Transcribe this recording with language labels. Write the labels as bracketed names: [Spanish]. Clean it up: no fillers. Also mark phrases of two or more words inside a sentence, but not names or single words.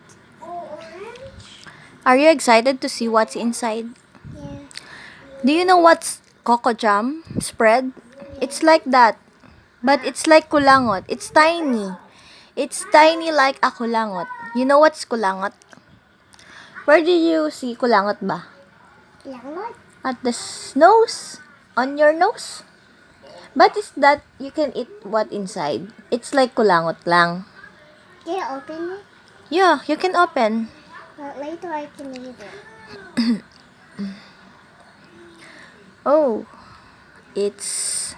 [English] Are you excited to see what's inside? yeah. Do you know what's coco jam spread? It's like that, but it's like kulangot. It's tiny. It's tiny like a kulangot. You know what's kulangot? Where do you see [Filipino] kulangot ba? [English] Langot? At the nose? On your nose? But is that you can eat what inside? It's like [Filipino] kulangot lang. [English] Can you open it? Yeah, you can open. But later I can eat it. Oh, it's